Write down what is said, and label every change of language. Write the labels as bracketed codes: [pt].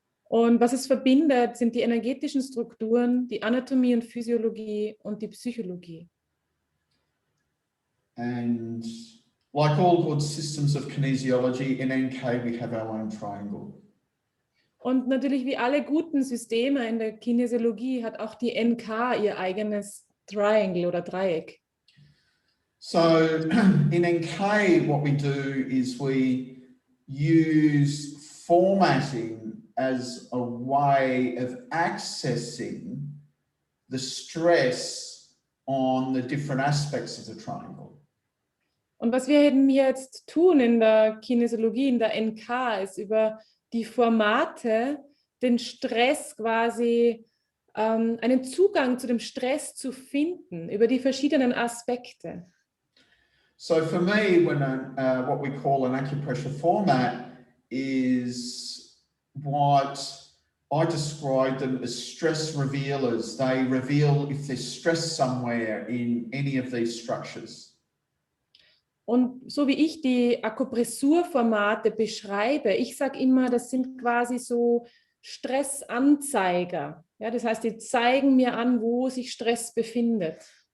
[de] Und was es verbindet, sind die energetischen Strukturen, die Anatomie und Physiologie und die Psychologie. [en] And like all good systems of kinesiology, in NK we have our own triangle. [de] Und natürlich wie alle guten Systeme in der Kinesiologie hat auch die NK ihr eigenes Triangle oder Dreieck. [en] So in NK what we do is we use formatting as a way of accessing the stress on the different aspects of the triangle. [de] Und was wir eben jetzt tun in der Kinesiologie, in der NK, ist über die Formate den Stress quasi, einen Zugang zu dem Stress zu finden, über die verschiedenen Aspekte. [en] So for me, when what we call an acupressure format is what I describe them as stress revealers. They reveal if there's stress somewhere in any of these structures. [de] Und so wie ich die Akupressur-Formate beschreibe, ich sage immer, das sind quasi so Stressanzeiger. Ja, das heißt, die zeigen mir an, wo sich Stress befindet.